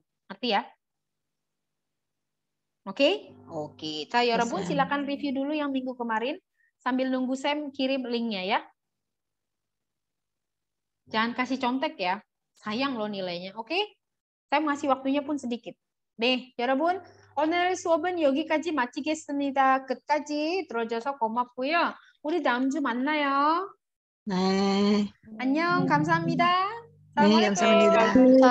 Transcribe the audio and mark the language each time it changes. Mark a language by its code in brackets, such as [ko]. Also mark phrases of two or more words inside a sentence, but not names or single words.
[id] Ngerti ya? Oke? Oke. Ca 여러분 silakan review dulu yang minggu kemarin sambil nunggu Sam kirim linknya ya. Jangan kasih contek ya. Sayang loh nilainya. Oke? Saya ngasih waktunya pun sedikit. [ko] 네, 여러분 오늘 수업은 여기까지 마치겠습니다. 끝까지 들어줘서 고맙고요. 우리 다음 주 만나요. 네. 안녕, 감사합니다. 네, assalamualaikum. 감사합니다.